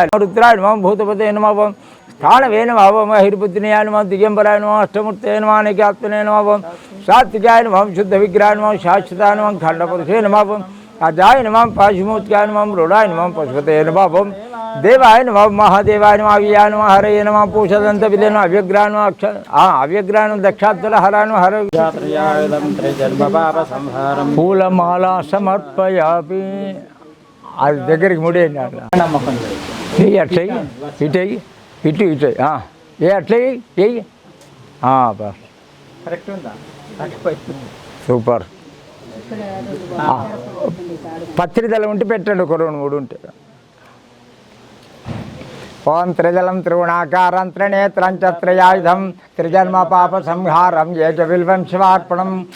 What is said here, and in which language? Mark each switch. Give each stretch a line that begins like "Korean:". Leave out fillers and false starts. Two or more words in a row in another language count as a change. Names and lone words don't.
Sanskrit: रुद्राय नमः भूतपते नमः स्थानवे नमः महिर्बुद्धिनयाय नमः दिगंबराय नमः अष्टमूर्तये नमः अनेकात्मने नमः सात्विकाय नमः शुद्ध विग्रहाय नमः शाश्वताय नमः खंडपुरुषे नमः अजाय नमः पाशुमूर्तिकाय नमः मृडाय नमः पशुपते नमः देवाय नमः महादेवाय नमः अव्याय नमः हरये नमः पूषदन्तविदे नमः अव्यग्राय नमः अव्यग्राय नमः दक्षात्तल हराय नमः हर పూలమాల సమర్పయామి
Telugu: అది దగ్గరికి ముడేయండి అట్లా అట్లా ఇటు ఇటు ఇటు ఏ అట్లా వెయ్యి బస్ కరెక్ట్ ఉందా సూపర్ పత్రిదళం ఉంటే పెట్టండి ఒక 2-3 ఉంటే
Sanskrit: ఓం త్రిదళం త్రిగుణాకారం త్రినేత్రం చ త్రయాయుధం త్రిజన్మ పాప సంహారం ఏక బిల్వం శివార్పణం